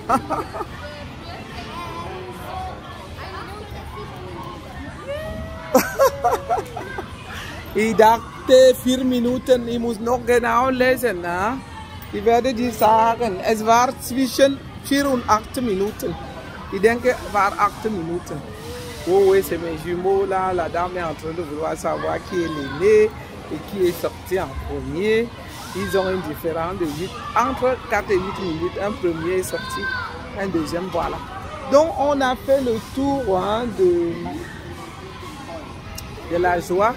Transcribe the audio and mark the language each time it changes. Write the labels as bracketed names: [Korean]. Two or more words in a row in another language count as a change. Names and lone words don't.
[German] Ich dachte 4 Minuten, ich muss noch genau lesen. Ne? Ich werde dir sagen, es war zwischen 4 und 8 Minuten. Ich denke, es war 8 Minuten. [French] Oh oui, c'est mes jumeaux là. La dame est en train de vouloir savoir qui est l'aîné et qui est sorti en premier. Ils ont une différence de 8, entre 4 et 8 minutes. Un premier est sorti, un deuxième, voilà. Donc on a fait le tour hein, de la joie.